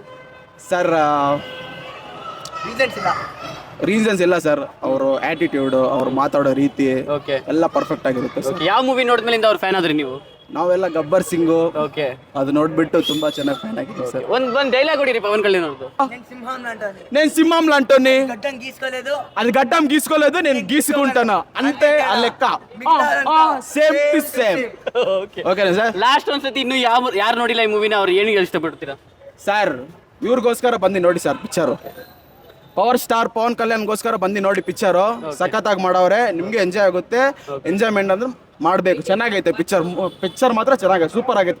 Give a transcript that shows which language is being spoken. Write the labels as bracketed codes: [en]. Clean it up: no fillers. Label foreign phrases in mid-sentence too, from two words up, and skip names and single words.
[kn] ಸರ್? ರೀಸನ್ಸ್ ಇಲ್ಲ ಸರ್, ಅವರು ಆಟಿಟ್ಯೂಡ್, ಅವ್ರು ಮಾತಾಡೋ ರೀತಿ ಎಲ್ಲ ಪರ್ಫೆಕ್ಟ್ ಆಗಿರುತ್ತೆ ಸರ್. ಯಾವ ಮೂವಿ ನೋಡಿದ್ಮೇಲಿಂದ ಅವ್ರ ಫ್ಯಾನ್ ಆದ್ರಿ ನೀವು? ನಾವೆಲ್ಲ ಗಬ್ಬರ್ ಸಿಂಗು ಓಕೆ, ಅದು ನೋಡ್ಬಿಟ್ಟು ತುಂಬಾ ಚೆನ್ನಾಗಿ ಫ್ಯಾನ್ ಆಗಿದೆ ಸರ್. ಒಂದ್ ಡೈಲಾಗ್ ಹೊಡಿರಿ ಪವನ್ ಕಲ್ಯಾಣ್ ಅವ್ರದ್ದು. [te] నేను సింహం లాంటోని, గడ్డం గీసుకోలేదు, అది గడ్డం గీసుకోలేదు, నేను గీసుకుంటాను అంతే, ఆ లెక్క [en] same to same. [kn] ಓಕೆನಾ ಸರ್? ಲಾಸ್ಟ್ ಒಂದ್ಸತಿ ಇನ್ನು ಯಾರು ನೋಡಿಲ್ಲ ಈ ಮೂವಿನ, ಅವ್ರು ಏನು ಇಷ್ಟಪಡ್ತೀರಾ ಸರ್? ಇವ್ರಿಗೋಸ್ಕರ ಬಂದು ನೋಡಿ ಸರ್ ಪಿಕ್ಚರು. ಪವರ್ ಸ್ಟಾರ್ ಪವನ್ ಕಲ್ಯಾಣ್ಗೋಸ್ಕರ ಬಂದು ನೋಡಿ ಪಿಕ್ಚರು, ಸಖತ್ತಾಗಿ ಮಾಡವ್ರೆ, ನಿಮ್ಗೆ ಎಂಜಾಯ್ ಆಗುತ್ತೆ. ಎಂಜಾಯ್ಮೆಂಟ್ ಅಂದ್ರೆ ಮಾಡಬೇಕು. ಚೆನ್ನಾಗೈತೆ ಪಿಕ್ಚರ್ ಮಾತ್ರ ಚೆನ್ನಾಗೈತೆ, ಸೂಪರ್ ಆಗೈತೆ.